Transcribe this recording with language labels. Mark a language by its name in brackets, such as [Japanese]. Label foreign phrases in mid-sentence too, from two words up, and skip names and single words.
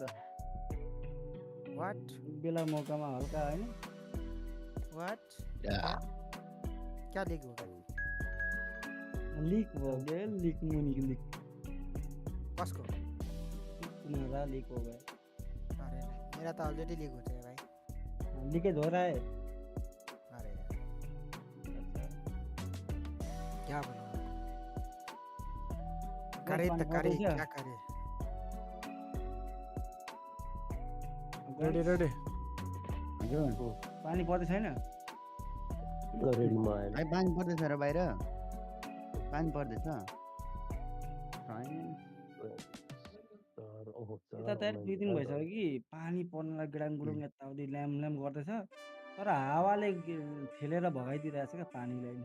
[Nepali] वाट बेला मौकामा हल्का होइन वाट या, [Hindi] क्या लिग हो [Nepali] लिग हो गयो लिग मुनिको लिग कसको [Hindi] तुम्हारा लिग हो गयो अरे नहीं, मेरा तो ऑलरेडी लीक होते हैं भाई लीकेज हो रहा है अरे यार क्या बोलूं करे तो करे क्या? क्या करे [English] ready ready [Nepali] हजुर पानी पर्दै छैन रेडीमा आएन भाइ पानी पर्दैछ र बाहिर पानी पर्दैछ छैन। यता त 2 दिन भइसक्यो कि पानी पर्नलाई गेडाङगुडुङ यताउति ल्याम ल्याम गर्दैछ तर हावाले ठेलेर भगाइदिइरहेछ क्या पानीलाई नि।